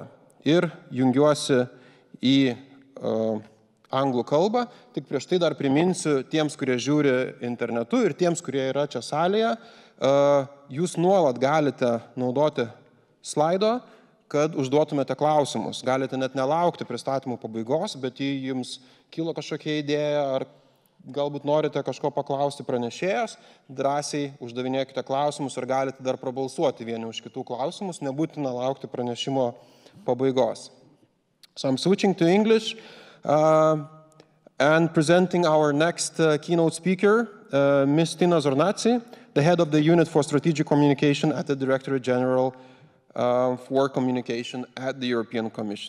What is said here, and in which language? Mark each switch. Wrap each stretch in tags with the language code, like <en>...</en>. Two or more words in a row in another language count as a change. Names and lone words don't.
<lt>Ir jungiuosi į anglų kalbą, tik prieš tai dar priminsiu tiems, kurie žiūri internetu ir tiems, kurie yra čia salėje, jūs nuolat galite naudoti slaido, kad užduotumėte klausimus. Galite net nelaukti pristatymų pabaigos, bet jei jums kilo kažkokia idėja ar galbūt norite kažko paklausti pranešėjas, drąsiai uždavinėkite klausimus ir galite dar prabalsuoti vieni už kitų klausimus, nebūtina laukti pranešimo pabaigos.</lt> <en>So I'm switching to English and presenting our next keynote speaker, Mistina Zarnazi, the head of the Unit for Strategic Communication at the Directorate General for Communication at the European Commission.</en>